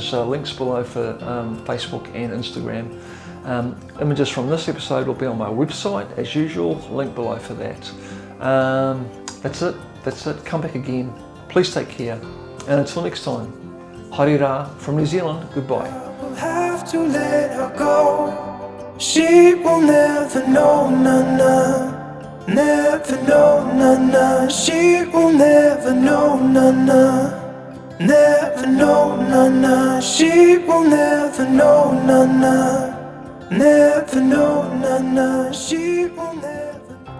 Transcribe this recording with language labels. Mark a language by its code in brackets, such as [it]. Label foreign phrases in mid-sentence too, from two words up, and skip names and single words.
[en] Links below for Facebook and Instagram. Images from this episode will be on my website as usual. Link below for that. That's it. Come back again. Please take care. And until next time, [mi] haere rā [en] from New Zealand. Goodbye. I will have to let her go. She will never know, na-na. Never know, na-na. She will never know, na-na. Never know, na-na. She will never know, na-na. Never know, na-na. She will never